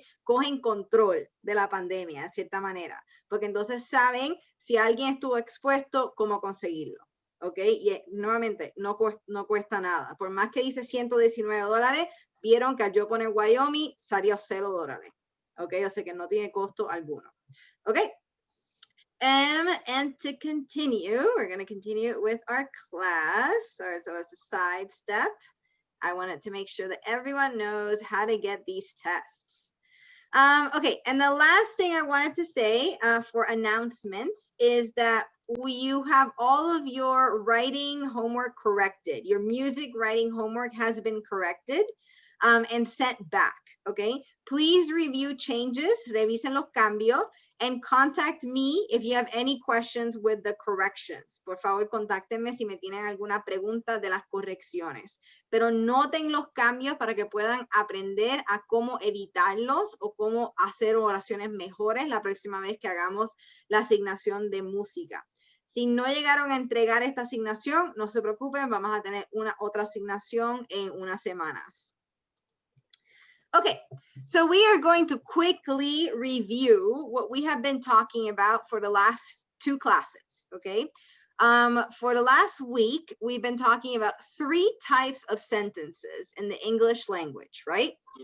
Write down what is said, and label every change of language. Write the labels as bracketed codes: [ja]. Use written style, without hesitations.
[es] Cogen control de la pandemia, de cierta manera, porque entonces saben si alguien estuvo expuesto, cómo conseguirlo, ¿ok? Y nuevamente, no cuesta nada. Por más que dice $119, vieron que al yo poner Wyoming, salió $0, ¿ok? O sea que no tiene costo alguno, ¿ok? [en] And to continue, we're going to continue with our class. Sorry, so it's a side step. I wanted to make sure that everyone knows how to get these tests. Okay, and the last thing I wanted to say for announcements is that you have all of your writing homework corrected. Your music writing homework has been corrected and sent back, okay? Please review changes, [es] revisen los cambios, [en] and contact me if you have any questions with the corrections. [es] Por favor, contáctenme si me tienen alguna pregunta de las correcciones. Pero noten los cambios para que puedan aprender a cómo evitarlos o cómo hacer oraciones mejores la próxima vez que hagamos la asignación de música. Si no llegaron a entregar esta asignación, no se preocupen, vamos a tener otra asignación en unas semanas. [en] Okay, so we are going to quickly review what we have been talking about for the last 2 classes, okay? For the last week, we've been talking about 3 types of sentences in the English language, right?